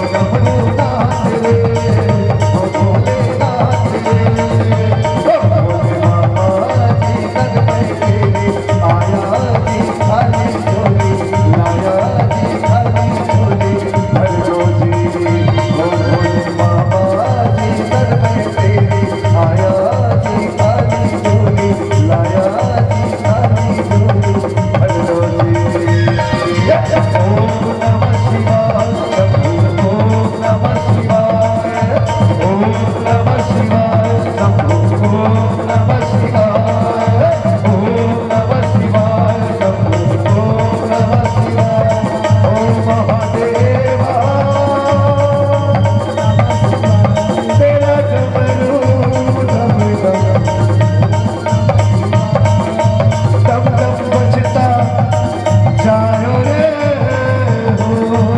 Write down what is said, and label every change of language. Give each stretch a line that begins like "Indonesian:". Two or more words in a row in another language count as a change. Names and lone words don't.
Hindi: डमरू नाथ रे, ओ भोले नाथ रे, ओ भोले मामा जी कर मैं तेरे आया जी खाली झोली, लाया जी खाली झोली, भर दो जी ओ भोले मामा जी कर मैं तेरे आया जी खाली झोली, लाया जी खाली झोली, भर दो जी।
Sanskrit: ओम नमः शिवाय, शंभो ओम नमः शिवाय, ओम नमः शिवाय, शंभो ओम नमः शिवाय, ओम नमः शिवाय, शंभो ओम नमः शिवाय, ओम महादेवा
Hindi: तेरा डमरू दम दम दम दम बजता जाओ रे हो।